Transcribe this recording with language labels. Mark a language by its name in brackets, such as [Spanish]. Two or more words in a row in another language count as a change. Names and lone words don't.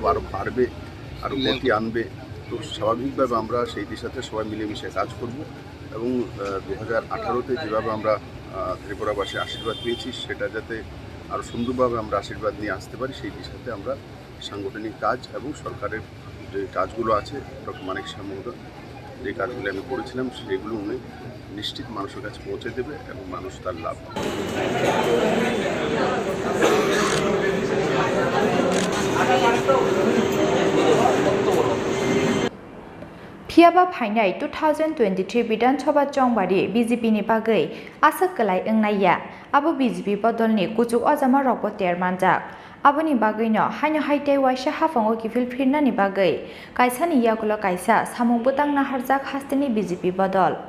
[Bangla] আরও বাড়বে আরও গতি আনবে তো স্বাভাবিকভাবে আমরা সেই দিশাতে সবাই মিলেমিশে কাজ করব এবং 2018-তে যেভাবে আমরা ত্রিপুরাবাসী আশীর্বাদ পেয়েছি সেটা যাতে আরও সুন্দরভাবে আমরা আশীর্বাদ নিয়ে আসতে পারি সেই দিশাতে আমরা সাংগঠনিক কাজ এবং সরকারের যে কাজগুলো আছে ডক্টর মানিক মহোদয় যে কাজগুলো আমি করেছিলাম সেগুলো উনি নিশ্চিত মানুষের কাছে পৌঁছে দেবে এবং মানুষ তার লাভ [Kok Borok] Phiaba Phainai 2023 Bidan Sabha Chongmari BJP ni bagai asak kalai engnaya abo BJP bodolni kuchuk ajama rokbo termanjak aboni bagai no haino haitai waisa hafango kifil phirna ni bagai kaisa ni yakulo kaisa samung butang na harjak hastini BJP bodol